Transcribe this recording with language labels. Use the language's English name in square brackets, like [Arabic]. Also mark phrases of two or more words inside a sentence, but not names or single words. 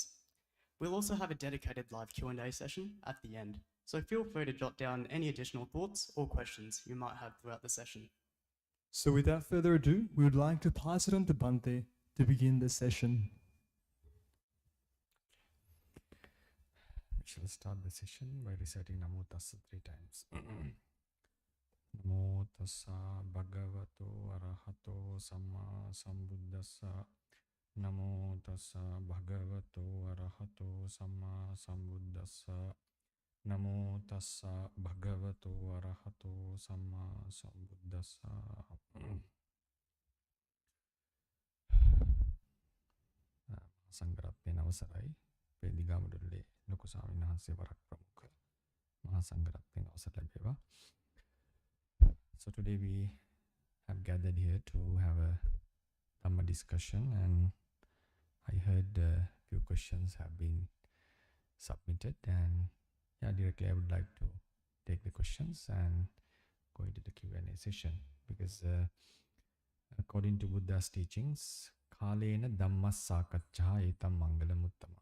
[English] We'll also have a dedicated live Q&A session at the end, so feel free to jot down any additional thoughts or questions you might have throughout the session. So without further ado, we would like to pass it on to Bhante to begin the session. We shall start the session by reciting Namo Tassa 3 times. [Pali] Namo Tassa Bhagavato Arahato Samma Sambuddhassa. Namo Tassa Bhagavato Arahato Samma Sambuddhassa. Namo Tassa Bhagavato Arahato Samma Sambuddhassa. [Sinhala] සංඝරත්නයේ අවසරයි වේදිකාමුඩුල්ලේ ලොකු ස්වාමීන් වහන්සේ වරක් ප්‍රමුඛ මහා සංඝරත්නයේ අවසර ලැබේවා. [English] So today we have gathered here to have a Dhamma discussion, and I heard a few questions have been submitted, and directly I would like to take the questions and go into the Q&A session, because according to Buddha's teachings, [Pali] Kalena Dhamma Sakaccha Etam Mangalam Uttama.